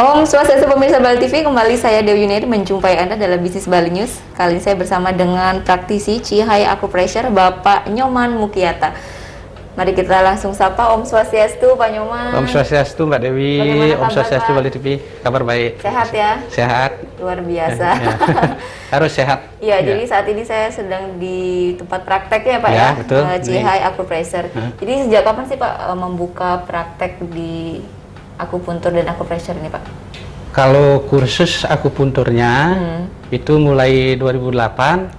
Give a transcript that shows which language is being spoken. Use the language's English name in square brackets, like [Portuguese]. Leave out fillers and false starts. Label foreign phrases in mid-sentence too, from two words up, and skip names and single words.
[Indonesian] Swastiastu pemirsa Bali TV, kembali saya Dewi Yunaidi menjumpai Anda dalam Bisnis Bali News. Kali ini saya bersama dengan praktisi Cihai Acupressure, Bapak Nyoman Mukyata. Mari kita langsung sapa. Om Swastiastu, Pak Nyoman. Om Swastiastu, Mbak Dewi. Om Swastiastu, Bali TV. Kabar baik. Sehat ya? Sehat. Luar biasa. Harus sehat. Ya, jadi saat ini saya sedang di tempat praktek ya Pak ya? Betul. Cihai Acupressure. Jadi sejak kapan sih Pak membuka praktek di akupuntur dan acupressure ini Pak? Kalau kursus akupunturnya itu mulai 2008.